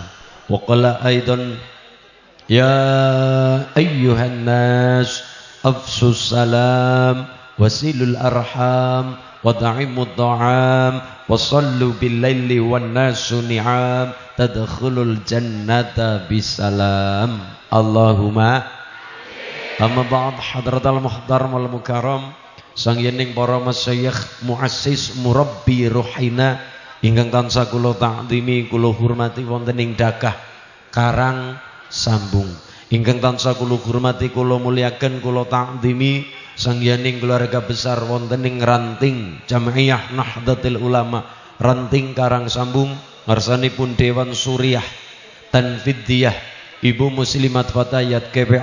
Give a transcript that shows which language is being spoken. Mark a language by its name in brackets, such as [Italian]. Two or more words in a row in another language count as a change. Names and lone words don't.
[Arabic] وقال أيضا يا أيها الناس أفشوا السلام وصلوا الأرحام وأطعموا الطعام وصلوا بالليل والناس نيام تدخلوا الجنة بسلام. اللهم أما بعد. حضرة المحترم والمكرم, [Javanese] sang yening para [Arabic] مشايخ مؤسس مربي روحنا [Javanese] ingkang tansah kula ta'zimi kula hormati wonten ing Dakah Karang Sambung, ingkang tansah kula hormati kula muliaken kula ta'zimi sang yening keluarga besar wonten ing ranting Jam'iyah Nahdlatul Ulama ranting Karang Sambung, ngarsanipun Dewan Suriah Tanfidiyah, Ibu Muslimat Fatayat KB